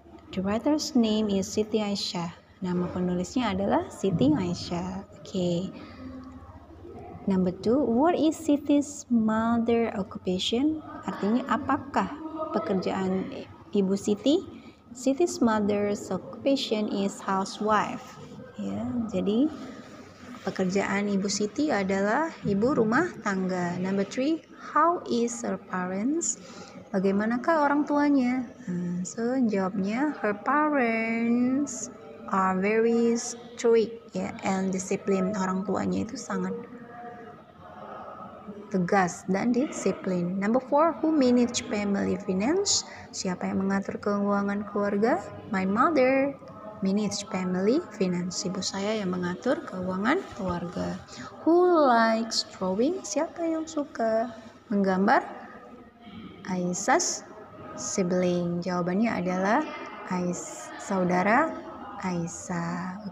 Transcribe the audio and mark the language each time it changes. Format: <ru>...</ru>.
<en>The writer's name is Siti Aisyah.</en> <id>Nama penulisnya adalah Siti Aisyah.</id> <en>Okay. Number 2, what is Siti's mother occupation?</en> <id>Artinya apakah pekerjaan Ibu Siti?</id> <en>Siti's mother's occupation is housewife.</en> <id>Ya, jadi pekerjaan Ibu Siti adalah ibu rumah tangga.</id> <en>Number 3, how is her parents?</en> <id>Bagaimanakah orang tuanya?</id> <en>So</en> <id>jawabnya,</id> <en>her parents are very strict and disciplined.</en> <id>Orang tuanya itu sangat tegas dan disiplin.</id> <en>Number 4, who manage family finance?</en> <id>Siapa yang mengatur keuangan keluarga?</id> <en>My mother manage family finance.</en> <id>Ibu saya yang mengatur keuangan keluarga.</id> <en>Who likes drawing?</en> <id>Siapa yang suka menggambar?</id> <en>Aisyah's sibling.</en> <id>Jawabannya adalah saudara Aisyah.</id>